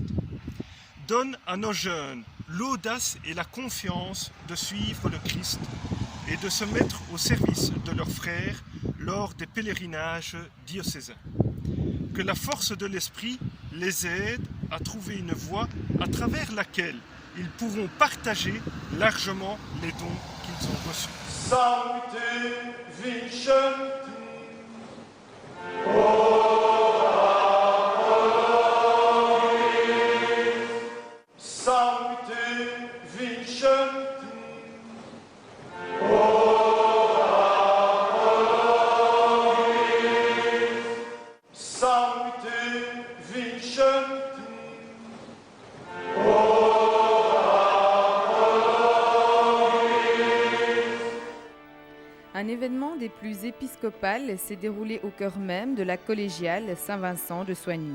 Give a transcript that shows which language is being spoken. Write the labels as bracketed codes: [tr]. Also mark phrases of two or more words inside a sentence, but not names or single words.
[fr] Donne à nos jeunes l'audace et la confiance de suivre le Christ et de se mettre au service de leurs frères lors des pèlerinages diocésains. Que la force de l'Esprit les aide à trouver une voie à travers laquelle ils pourront partager largement les dons qu'ils ont reçus. [la] Sancte vincent. Sancte vincent. Sancte vincent. [fr] Un événement des plus épiscopales s'est déroulé au cœur même de la collégiale Saint-Vincent de Soignies.